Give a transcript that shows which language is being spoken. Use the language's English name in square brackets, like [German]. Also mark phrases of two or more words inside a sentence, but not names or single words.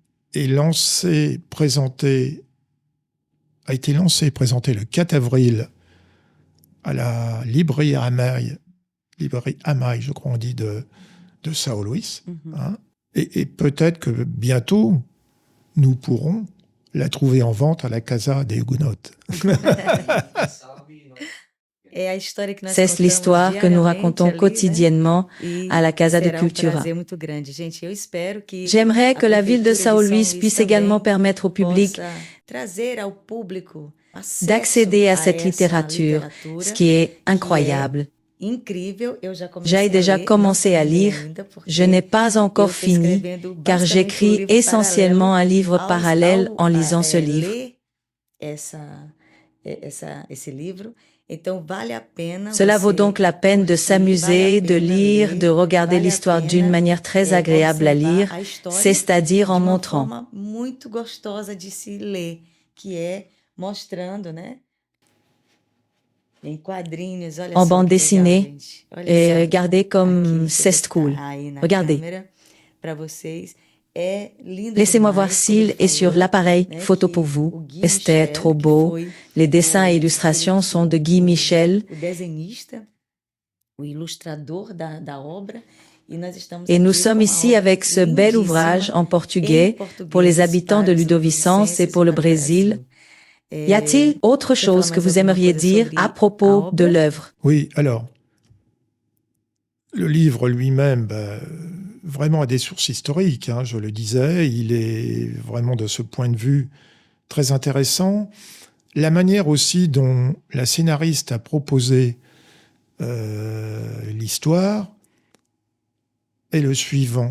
[French] et a été lancée et présentée le 4 avril à la librairie Amaï, je crois on dit, de São Luís. Et peut-être que bientôt, nous pourrons la trouver en vente à la Casa des Huguenots. [Portuguese] É a história que nós [French] C'est [Portuguese] contamos [French] l'histoire que nous [Portuguese] diariamente [French] racontons [Portuguese] ali, né? [French] quotidiennement [Portuguese] E [French] à la Casa de [Portuguese] será Cultura. prazer muito grande. Gente, eu espero que [French] J'aimerais que la ville de São São Luís puisse également permettre au public [Portuguese] possa trazer ao público [French] d'accéder à cette [Portuguese] essa [French] littérature, [Portuguese] literatura [French] ce qui est incroyable. [Portuguese] incrível. Eu já comecei [French] J'ai déjà [Portuguese] a ler, [French] commencé [Portuguese] não [French] à [Portuguese] terminei [French] lire. [Portuguese] ainda, porque [French] Je n'ai pas encore [Portuguese] eu tô [French] fini, [Portuguese] escrevendo [French] car [Portuguese] basicamente [French] j'écris [Portuguese] livro [French] essentiellement un livre [Portuguese] paralelo [French] parallèle en lisant ce livre. [Portuguese] ler esse livro. Então, vale a pena [French] Cela vaut [Portuguese] você [French] donc la peine de s'amuser, de lire, de regarder l'histoire d'une manière très agréable à lire, c'est-à-dire en montrant. [Portuguese] De uma forma muito gostosa de se ler, que é mostrando, né? Em quadrinhos, olha [French] En [Portuguese] só [French] bande [Portuguese] que legal, [French] dessinée, [Portuguese] gente. Olha [French] et [Portuguese] só. [French] regardez comme [Portuguese] Aqui, deixa eu [French] c'est [Portuguese] botar [French] cool. [Portuguese] aí na [French] Regardez. [Portuguese] câmera para vocês. É lindo [French] Laissez-moi [Portuguese] demais, [French] voir [Portuguese] como [French] s'il [Portuguese] ele [French] est sur [Portuguese] falou, [French] l'appareil. [Portuguese] né, [French] Photo [Portuguese] que [French] pour [Portuguese] o vous. Guy [French] C'était [Portuguese] Michel, [French] trop [Portuguese] que [French] beau. [Portuguese] foi [French] Les dessins et [Portuguese] o- [French] illustrations [Portuguese] ele [French] sont de [Portuguese] que- [French] Guy Michel. [Portuguese] o desenhista, o ilustrador da obra. E nós estamos [French] Et nous [Portuguese] aqui [French] sommes [Portuguese] com [French] ici [Portuguese] uma [French] avec ce [Portuguese] obra [French] bel [Portuguese] lindíssima [French] ouvrage en [Portuguese] em [French] portugais pour les habitants de [Portuguese] para os [French] Ludovicence et pour le [Portuguese] ludovicenses e [French] Brésil. [Portuguese] para o Brasil. [French] Y a-t-il autre [Portuguese] Quer falar [French] chose que [Portuguese] mais [French] vous [Portuguese] alguma [French] aimeriez [Portuguese] coisa [French] dire [Portuguese] sobre [French] à [Portuguese] a [French] propos de [Portuguese] obra? [French] l'œuvre? Oui, alors, le livre lui-même, vraiment a des sources historiques, je le disais. Il est vraiment, de ce point de vue, très intéressant. La manière aussi dont la scénariste a proposé l'histoire est le suivant.